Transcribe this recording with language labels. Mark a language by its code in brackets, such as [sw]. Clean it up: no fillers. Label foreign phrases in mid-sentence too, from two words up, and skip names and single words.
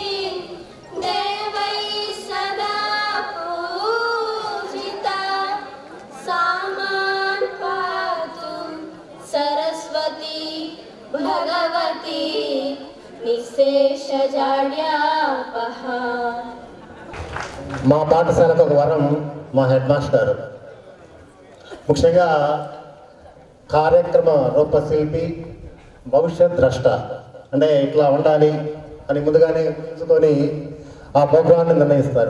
[sa] देवैः सदा पूजिता सामान् पातु सरस्वती भगवती निःशेषजाड्यापः [te] మా పాఠశాలకు ఒక వరం మా [en] head master. [te] ముఖ్యంగా కార్యక్రమ రూపశిల్పి, భవిష్యత్ ద్రష్ట. అంటే ఇట్లా ఉండాలి అని ముందుగానే తెలుసుకొని ఆ ప్రోగ్రాన్ని నిర్ణయిస్తారు.